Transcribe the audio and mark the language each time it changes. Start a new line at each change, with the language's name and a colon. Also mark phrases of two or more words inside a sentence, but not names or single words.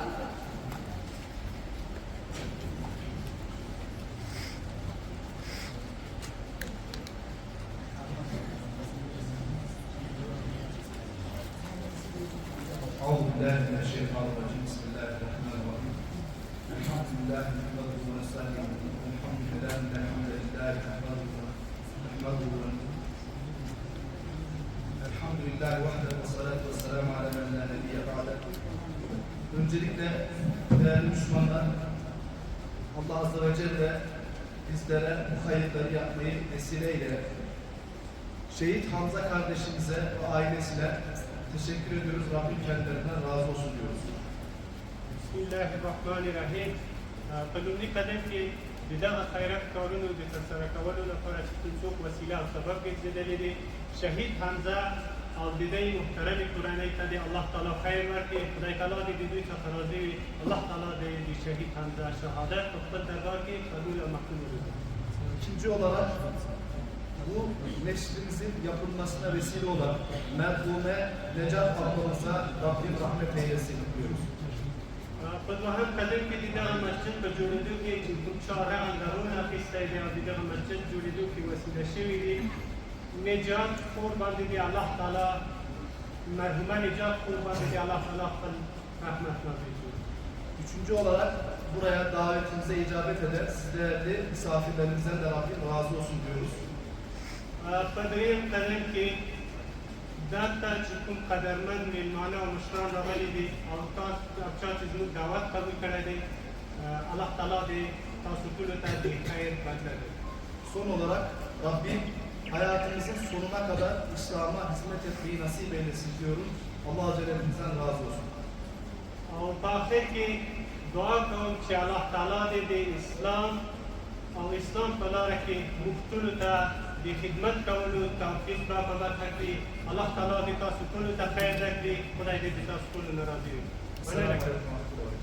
Arabic: أعوذ بالله من الشيطان الرجيم. بسم الله الرحمن الرحيم. الحمد لله نحمده ونستعينه الحمد لله نحمده الحمد لله وحده والصلاة والسلام على من لا نبي بعده.
Turkish: Öncelikle değerli Müslümanlar, Allah Azze ve Celle bizlere bu hayırları yapmayı vesileyle Şehit Hamza kardeşimize ve ailesine teşekkür ediyoruz. Rabbim kendilerinden razı olsun diyoruz. Bismillahirrahmanirrahim.
Pashto: قدومني قدم کې د دغه خیرات کارونو د ترسره کولو لپاره چې کوم څوک وسیله او سبب ګرځېدلی دی شهید حمزه او د دوی محترمې کورنۍ ته د الله تعالی خیر ورکړي. خدای تعالی دې د دوی څخه راضي وي. الله تعالی دې د شهید حمزه شهادت په خپل دربار کې قبول او مقبول وګرځي.
Turkish: İkinci olarak bu neşrimizin yapılmasına vesile olan merhume Necat ablamıza Rabbim rahmet eylesin diyoruz.
Pashto: په دوهم قدم کې د دغه مسجد په جوړېدو کې چې کوم چاره اندرونه اخیستی دی او د دغه مسجد جوړېدو کې وسیله شوي دي نجات خور باندې د الله تعالی مرحومه نجات خور باندې د الله تعالی خپل رحمت نازل کړي.
Turkish: Üçüncü olarak buraya davetimize icabet eden sizlerle misafirlerimizden de Rabbim razı olsun diyoruz.
Pashto: په درېیم قدم کې دلته چې کوم قدرمند مېلمانه او مشران راغلي دي او چا چې زموږ دعوت قبول کړی دی الله تعالی دې تاسو ټولو ته د خیر بدله دی.
Turkish: Son olarak Rabbim hayatımızın sonuna kadar İslam'a hizmet etmeyi nasip eylesin diyorum. Allah Celle'mizden razı olsun.
Pashto: او په آخر کې دعا کوم چې الله تعالی دې د اسلام او اسلام په لاره کې موږ ټولو ته د خدمت کولو توفیق را په برخه کړي. الله تعالی دې تاسو ټولو ته خیر درکړي. خدای دې تاسو ټولو نه راضي وي.